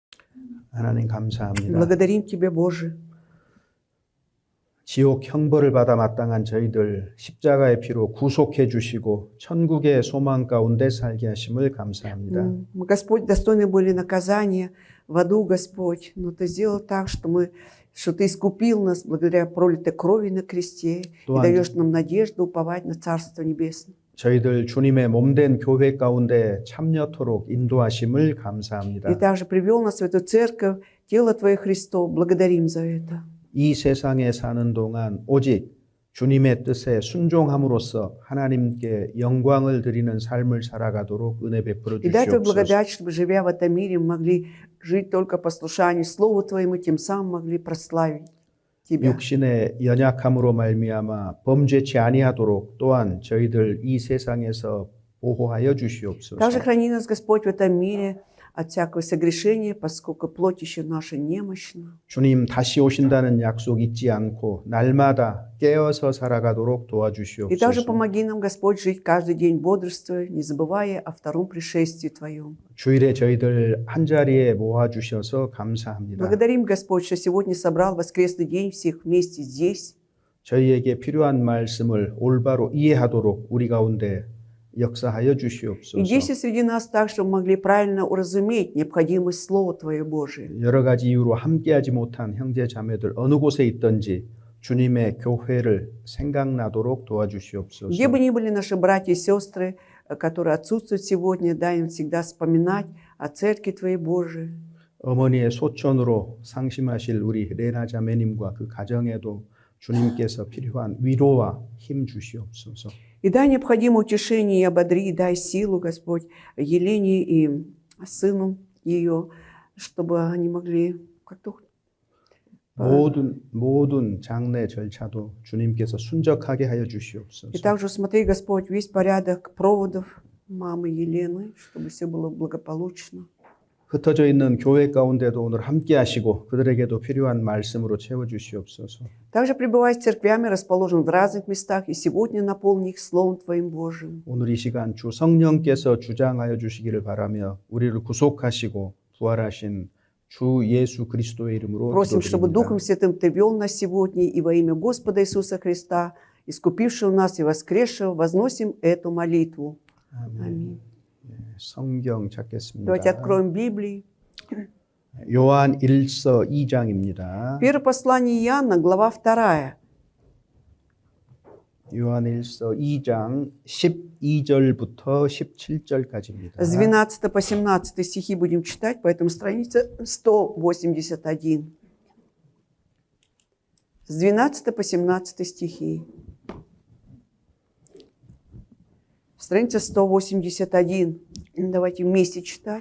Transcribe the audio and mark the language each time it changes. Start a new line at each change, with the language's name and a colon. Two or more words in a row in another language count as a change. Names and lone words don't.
Korean: 하나님 감사합니다.
Russian: Благодарим Тебя, Боже.
Korean: 지옥 형벌을 받아 마땅한 저희들 십자가의 피로 구속해 주시고 천국의 소망 가운데 살게 하심을 감사합니다.
Russian: Мы, Господь, достойны были наказания в аду, Господь, но Ты сделал так, что Ты искупил нас благодаря пролитой крови на кресте и
Korean: 또한
Russian: даешь нам надежду уповать на Царство Небесное.
Korean: 저희들 주님의 몸된 교회 가운데 참여토록 인도하심을
Russian: И
Korean: 감사합니다.
Russian: также привел нас в эту церковь, тело Твое Христов. Благодарим за это.
Korean: 이 세상에 사는 동안 오직 주님의 뜻에 순종함으로써 하나님께 영광을 드리는 삶을 살아가도록 은혜 베풀어
Russian: И дай Твою
Korean: 주시옵소서.
Russian: благодать, чтобы, живя в этом мире, мы могли жить только послушанию Слову Твоему, тем самым могли прославить Тебя.
Korean: 육신의 연약함으로 말미암아 범죄치 아니하도록 또한 저희들 이 세상에서 보호하여 주시옵소서.
Russian: Также храни нас, Господь, в этом мире от всякого согрешения, поскольку плоть еще наша немощна.
Korean: 주님 다시 오신다는 약속 잊지 않고 날마다 깨어서 살아가도록
Russian: И также
Korean: 도와주시옵소서.
Russian: помоги нам, Господь, жить каждый день бодрствуя, не забывая о втором пришествии Твоем.
Korean: 주일에 저희들 한 자리에 모아 주셔서 감사합니다.
Russian: Благодарим, Господь, что сегодня собрал воскресный день всех вместе здесь.
Korean: 저희에게 필요한 말씀을 올바로 이해하도록 우리 가운데 역사하여
Russian: И
Korean: 주시옵소서.
Russian: действуй среди нас так, чтобы мы могли правильно уразуметь необходимость Слова Твое Божие.
Korean: 여러 가지 이유로 함께하지 못한 형제 자매들 어느 곳에 있든지 주님의 교회를 생각나도록 도와주시옵소서.
Russian: Где бы ни были наши братья и сестры, которые отсутствуют сегодня, дай им всегда вспоминать о Церкви Твоей Божией.
Korean: 어머니의 소천으로 상심하실 우리 레나 자매님과 그 가정에도 주님께서 필요한 위로와 힘 주시옵소서.
Russian: И дай необходимое утешение и ободри, дай силу, Господь, Елене и сыну ее, чтобы они могли как-то...
Korean: 모든 장례 절차도 주님께서 순적하게 하여 주시옵소서.
Russian: И также смотри, Господь, весь порядок проводов мамы Елены, чтобы все было благополучно.
Korean: 흩어져 있는 교회 가운데도 오늘 함께 하시고 그들에게도 필요한 말씀으로 채워 주시옵소서.
Russian: Также пребывай с церквями, расположенными в разных местах, и сегодня наполни их Словом Твоим Божиим.
Korean: 오늘 이 시간 주 성령께서 주장하여 주시기를 바라며 우리를 구속하시고 부활하신 주 예수 그리스도의 이름으로
Russian: Просим, чтобы Духом
Korean: 기도드립니다.
Russian: Святым Ты вел нас сегодня, и во имя Господа Иисуса Христа, искупившего нас и воскресшего, возносим эту молитву. Аминь.
Korean: 성경 찾겠습니다.
Russian: Давайте откроем Библии.
Korean: 요한 1서 2장입니다.
Russian: Первое послание Иоанна, глава 2.
Korean: 요한 1서 2장 12절부터 17절까지입니다.
Russian: С 12 по 17 стихи будем читать, поэтому страница 181. С 12 по 17 стихи. Страница 181. Давайте вместе читать.